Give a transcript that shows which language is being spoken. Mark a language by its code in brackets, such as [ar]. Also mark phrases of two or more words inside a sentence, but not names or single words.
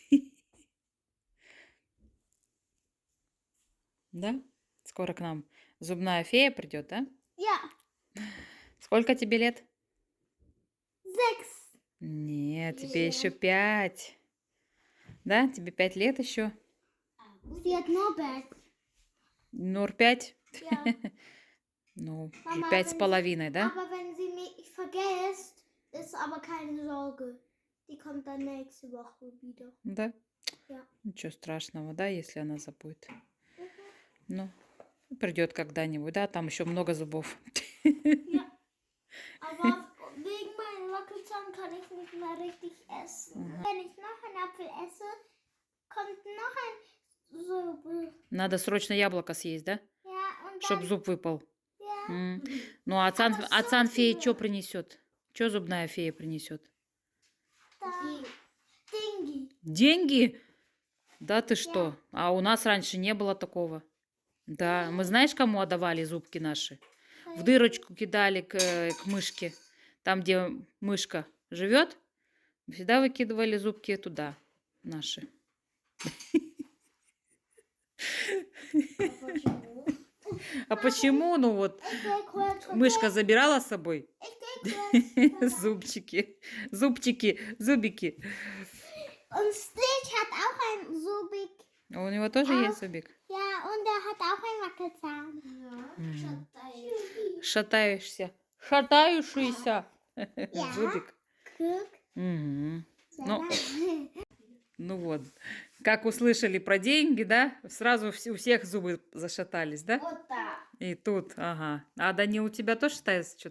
[ru] Да? Скоро к нам зубная фея придет, да? [de] Ja, [ru] Сколько тебе лет? 6. Нет, тебе еще 5. Да? Тебе 5 лет еще? [de] Sie hat Norbert. Нур 5? Ja. [ru] Ну, Mama, 5 с половиной, да? [de] Aber wenn sie mich vergisst, ist aber keine Sorge. Die kommt dann nächste Woche wieder. [ru] Да? [de] Ja. [ru] Ничего страшного, да, если она забудет. Ну, придет когда-нибудь, да? Там еще много зубов. [de] Ja. Aber wegen meinen Wackelzahn kann ich nicht mehr richtig essen. Wenn ich noch einen Apfel esse, kommt noch ein Suppe. [ru] Надо срочно яблоко съесть, да? [de] Ja, und [ru] Чтоб [de] dann. [ru] зуб выпал. [de] Ja. М. [ru] Ну, а отцан феи что принесет? Что зубная фея принесет? Da. Dingi. Деньги? Да ты что? А у нас раньше не было такого. Да, мы знаешь, кому отдавали зубки наши? В дырочку кидали к мышке. Там, где мышка живет, всегда выкидывали зубки туда, наши. А почему? Ну вот, мышка забирала с собой зубчики, зубики. [de] Und Stitch hat auch ein Subik. [ru] А у него тоже есть зубик? [de] Ja, und er hat auch einen Wackelzahn. Ja, [ru] Шатающийся зубик. [de] Guck. Мгм. [ru] Ну вот, как услышали про деньги, да, сразу у всех зубы зашатались, да? Вот так. И тут, ага. А Данил, у тебя тоже шатается что-то?